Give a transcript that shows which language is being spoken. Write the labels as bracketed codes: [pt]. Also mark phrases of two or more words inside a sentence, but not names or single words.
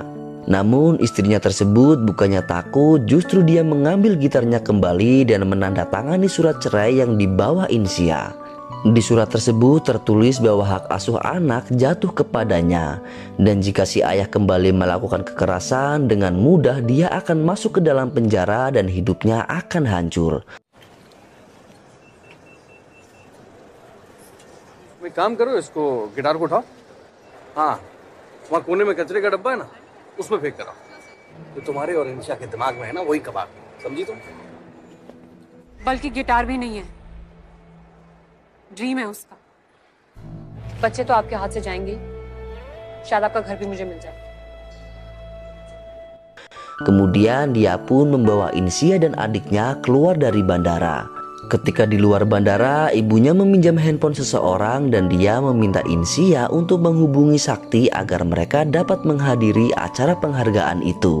[id] Namun istrinya tersebut bukannya takut, justru dia mengambil gitarnya kembali dan menandatangani surat cerai yang dibawa Insia. Di surat tersebut tertulis bahwa hak asuh anak jatuh kepadanya, dan jika si ayah kembali melakukan kekerasan, dengan mudah dia akan masuk ke dalam penjara dan hidupnya akan hancur. [hi] एक काम करो, इसको गिटार को उठाओ। हाँ, वहाँ कोने में कचरे का डब्बा है ना, उसमें फेंक कर आओ। तो तुम्हारे और इंशा के दिमाग में है ना वही कबाब, समझी तुम? बल्कि गिटार भी नहीं है, ड्रीम है उसका। बच्चे तो आपके हाथ से जाएंगे, शायद आपका घर भी मुझे मिल जाए। [id] Kemudian dia pun membawa Insia dan adiknya keluar dari bandara. Ketika di luar bandara, ibunya meminjam handphone seseorang dan dia meminta Insia untuk menghubungi Sakti agar mereka dapat menghadiri acara penghargaan itu.